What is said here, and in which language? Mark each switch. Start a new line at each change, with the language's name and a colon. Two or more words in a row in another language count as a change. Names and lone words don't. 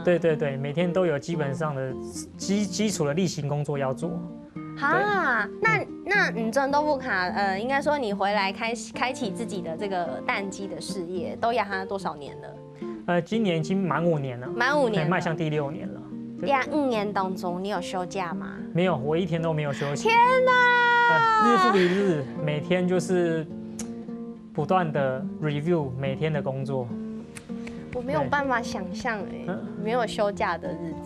Chinese: 對，每天都有基本上的基礎的例行工作要做。哈，那你真都不卡，應該說你回來開啟自己的這個蛋雞的事業，都養它多少年了？今年已經滿5年了，滿5年，邁向第6年了。 5年当中，你有休假吗？没有，我一天都没有休息。天哪！日复一日，每天就是不断的 review 每天的工作。我没有办法想象没有休假的日子。